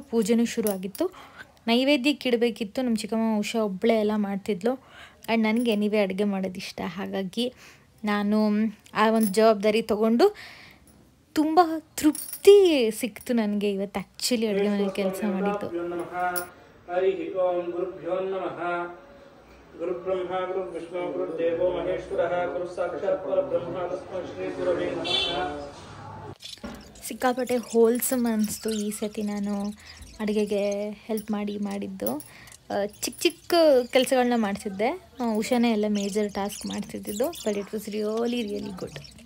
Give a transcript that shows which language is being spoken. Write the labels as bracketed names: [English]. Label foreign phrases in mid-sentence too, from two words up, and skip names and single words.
[Kannada] ಪೂಜೆನೂ ಶುರು ಆಗಿತ್ತು. ನೈವೇದ್ಯಕ್ಕೆ ಇಡಬೇಕಿತ್ತು. ನಮ್ಮ ಚಿಕ್ಕಮ್ಮ ಉಷಾ ಒಬ್ಬಳೇ ಎಲ್ಲ ಮಾಡ್ತಿದ್ಲು. ಆ್ಯಂಡ್ ನನಗೆ ನೀವೇ ಅಡುಗೆ ಮಾಡೋದು ಇಷ್ಟ. ಹಾಗಾಗಿ ನಾನು ಆ ಒಂದು ಜವಾಬ್ದಾರಿ ತೊಗೊಂಡು ತುಂಬ ತೃಪ್ತಿ ಸಿಕ್ತು ನನಗೆ ಇವತ್ತು ಆ್ಯಕ್ಚುಲಿ ಅಡುಗೆ ಮನೇಲಿ ಕೆಲಸ ಮಾಡಿದ್ದು. [Sanskrit] ಹರಿ ಓಂ ಗುರುಭ್ಯೋ ನಮಃ. ಗುರು ಬ್ರಹ್ಮ ಗುರು ವಿಷ್ಣು ಗುರು ದೇವೋ ಮಹೇಶ್ವರಃ ಗುರು ಸಾಕ್ಷಾತ್ ಪರಬ್ರಹ್ಮ ತಸ್ಮೈ ಶ್ರೀ ಗುರವೇ ನಮಃ. [Kannada] ಸಿಕ್ಕಾಪಟ್ಟೆ ಹೋಲ್ಸಮ್ ಅನಿಸ್ತು ಈ ಸತಿ ನಾನು ಅಡುಗೆಗೆ ಹೆಲ್ಪ್ ಮಾಡಿದ್ದು. ಚಿಕ್ಕ ಕೆಲಸಗಳನ್ನ ಮಾಡ್ತಿದ್ದೆ. ಉಷಾನೇ ಎಲ್ಲ [English] major task [Kannada] ಮಾಡ್ತಿದ್ದಿದ್ದು. [English] But it was really good.